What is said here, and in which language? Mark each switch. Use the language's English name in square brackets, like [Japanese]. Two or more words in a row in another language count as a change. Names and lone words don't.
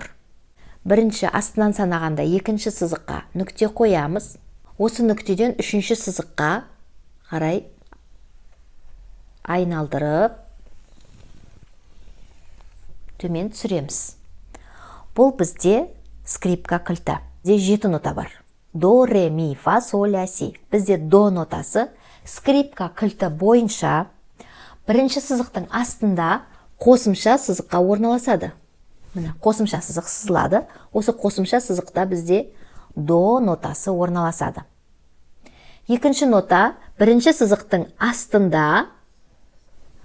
[Kazakh] Бірінші астынан санағанда екінші сызыққа нүкте қоямыз. Осы нүктеден үшінші сызыққа қарай айналдырып төмен түсіреміз. Бұл бізде скрипка кілті. Бізде 7 нота бар. До, ре, ми, фа, соль, ля, си. Бізде до нотасы скрипка кілті бойынша бірінші сызықтың астында қосымша сызыққа орналасады. Міне, қосымша сызық сызылады. Осы қосымша сызықта бізде до нотасы орналасады. Екінші нота бірінші сызықтың астында орналасады.